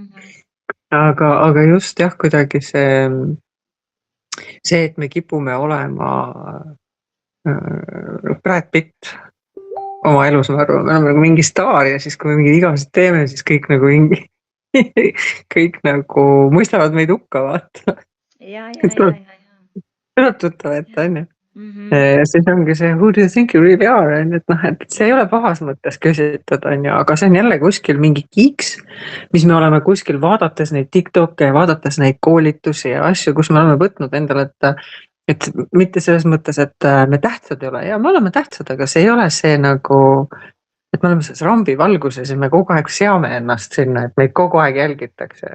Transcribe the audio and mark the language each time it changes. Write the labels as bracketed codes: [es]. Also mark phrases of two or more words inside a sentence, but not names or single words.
[et] Aga just jah, kuidagi see, et me kipume olema Brad Pitt oma elus, ma arvan, me oleme nagu mingi staar ja siis, kui me mingid igasid teeme, siis kõik nagu mõistavad meid hukka, vaata. Ja. Tuleb tuttav ette, on ju. Siis ongi see [en] who do you think you really are, [et] et noh, et see ei ole pahas mõttes küsitada, on ju, aga see on jälle kuskil mingi kiks, mis me oleme kuskil vaadates neid TikTok'e ja vaadates neid koolitusi ja asju, kus me oleme võtnud endale, et mitte selles mõttes, et me tähtsad ei ole, ja me oleme tähtsad, aga see ei ole see nagu, et me oleme selles rambi valguses ja me kogu aeg seame ennast sinna, et meid kogu aeg jälgitakse.